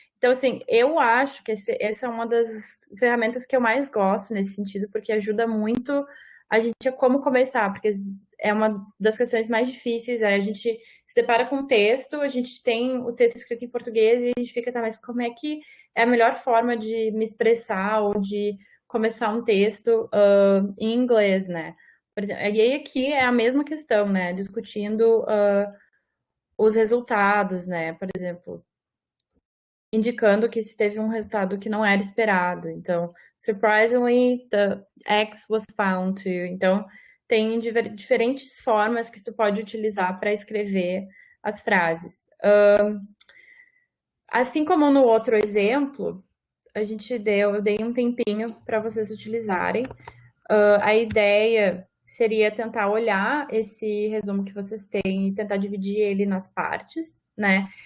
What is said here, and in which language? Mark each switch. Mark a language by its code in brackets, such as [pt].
[pt] Então, assim, eu acho que essa é uma das ferramentas que eu mais gosto nesse sentido, porque ajuda muito a gente a como começar, porque é uma das questões mais difíceis, a gente se depara com o texto, a gente tem o texto escrito em português e a gente fica, tá, mas como é que é a melhor forma de me expressar ou de começar um texto em inglês, né? Por exemplo, e aí aqui é a mesma questão, né? Discutindo os resultados, né? Por exemplo, indicando que se teve um resultado que não era esperado. [en] Então, surprisingly, the X was found to. [pt] Então, tem diferentes formas que tu pode utilizar para escrever as frases. Assim como no outro exemplo, eu dei um tempinho para vocês utilizarem. A ideia seria tentar olhar esse resumo que vocês têm e tentar dividir ele nas partes, né?